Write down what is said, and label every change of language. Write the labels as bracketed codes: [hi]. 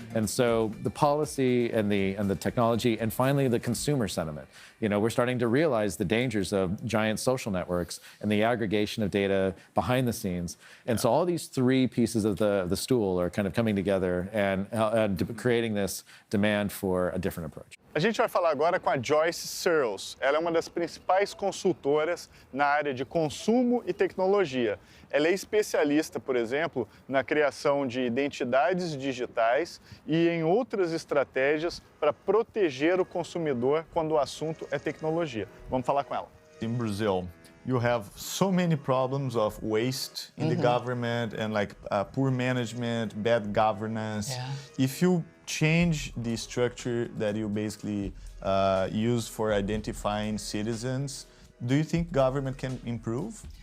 [en] And so the policy and the technology, and finally the consumer sentiment. You know, we're starting to realize the dangers of giant social networks and the aggregation of data behind the scenes. And so all these three pieces of the stool are kind of coming together and creating this demand for a different approach. [pt] A gente vai falar agora com a Joyce Searles. Ela é uma das principais consultoras na área de consumo e tecnologia. Ela é especialista, por exemplo, na criação de identidades digitais e em outras estratégias para proteger o consumidor quando o assunto é tecnologia. Vamos falar com ela. [en] In Brazil, you have so many problems of waste in the government and like poor management, bad governance. If you change the structure that you basically use for identifying citizens, do you think government can improve?